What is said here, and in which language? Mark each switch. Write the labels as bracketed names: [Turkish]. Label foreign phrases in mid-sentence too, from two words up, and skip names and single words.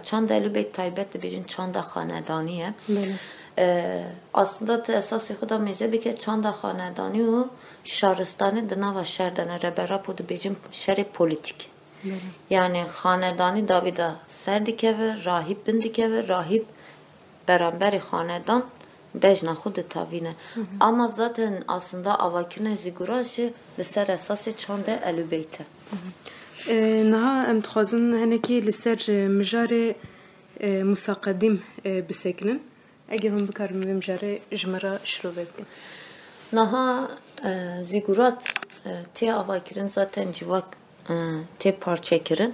[Kurdish] Çanda elûbeyt taybet dibêjin çanda xanedanî ye. Aslında te esasê xwe da mêze bike çanda xanedanî û şaristanî di nava şer de ne reberap û dibêjin şerê polîtik. Yani xanedanî davî de ser dikeve, rahip bin dikeve, rahip beramberî xanedan bejna xwe ditavîne. [Turkish] Ama zaten aslında [Kurdish] avakirine zîgurat jî li ser esasê çanda elûbeyt e. Niha em dixwazin hinekî li ser mijarê musaqedîm bisekinin. Eger hûn bikarin vê mijarê ji me re şirovê bikin. Niha zîgurat tê avakirin zaten civak tê parçekirin.